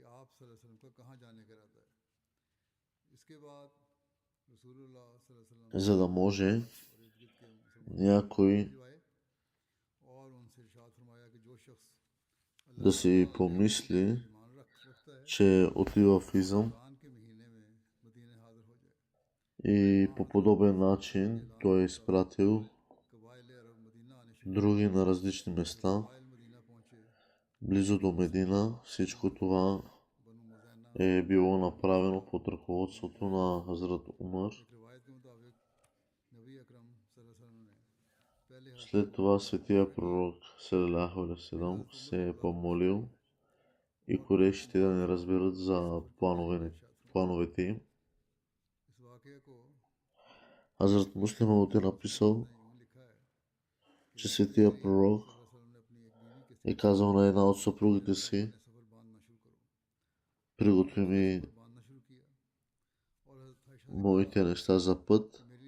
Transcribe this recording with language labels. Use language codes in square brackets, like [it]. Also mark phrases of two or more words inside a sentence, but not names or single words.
[bg] за да може някой да си помисли, че отива в Изъм, и по подобен начин той е изпратил други на различни места близо до Медина. Всичко това е било направено под ръководството на Хазрат Умар. След това светия пророк [ar] صلى الله عليه وسلم [bg] се е помолил и корешите да не разберат за плановете им. Хазрат Муслим е написал, че светия пророк е казал на една от съпругите си: приготви ми моите неща за път.